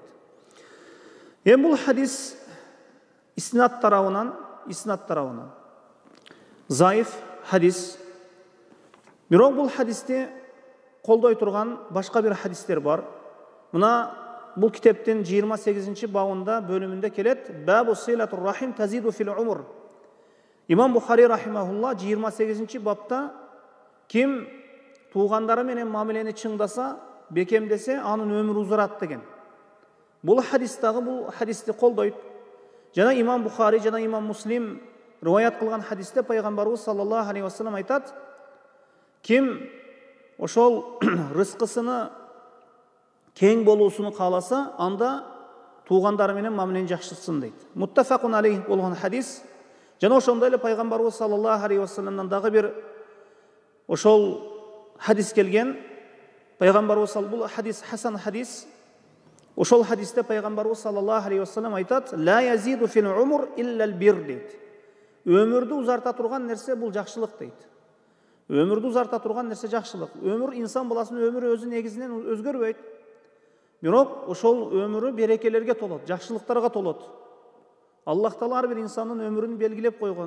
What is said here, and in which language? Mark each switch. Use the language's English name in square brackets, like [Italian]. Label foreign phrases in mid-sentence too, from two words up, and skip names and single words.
[Kyrgyz] Бул хадис иснат тарабынан заиф хадис. Бирок бул хадисти колдой турган башка бир хадистер бар. Мына бул китептин 28-ci бабында бөлүмүндө келет: [Arabic] "باب صلة الرحم تزيد في العمر". [Kyrgyz] Имам Бухари рахимахулла 28-ci бапта ким туугандары менен мамилени чыңдаса, бекемдесе, анын өмүрү узарат деген. Бул хадисти колдойт. Жана Имам Бухари жана Имам Муслим риваят кылган хадисте пайгамбарыбыз [Arabic] صلى الله عليه وسلم [Kyrgyz] айтат: "Ким ошол рызкысыны кең болуусуну кааласа, анда туугандары менен мамилени жакшыртсын" дейт. [Arabic] متفق عليه [Kyrgyz] болгон хадис. Жана ошондой эле пайгамбарыбыз [Arabic] صلى الله عليه وسلم [Kyrgyz] дагы бир ошол хадис келген. Пайгамбарыбыз бул хадис хасан хадис. Ошол хадисте пайгамбарыбыз [Arabic] صلى الله عليه وسلم [Kyrgyz] айтат: [Arabic] "لا يزيد في العمر إلا البر" дейт. [Kyrgyz] Өмүрдү узарта турган нерсе бул жакшылык дейт. Өмүрдү узарта турган нерсе жакшылык. Өмүр, инсан баласынын өмүрү өзү негизинен өзгөрбөйт. Бирок ошол өмүрү берекелерге толот, жакшылыктарга толот. Аллах Таала ар бир инсандын өмүрүн белгилеп койгон.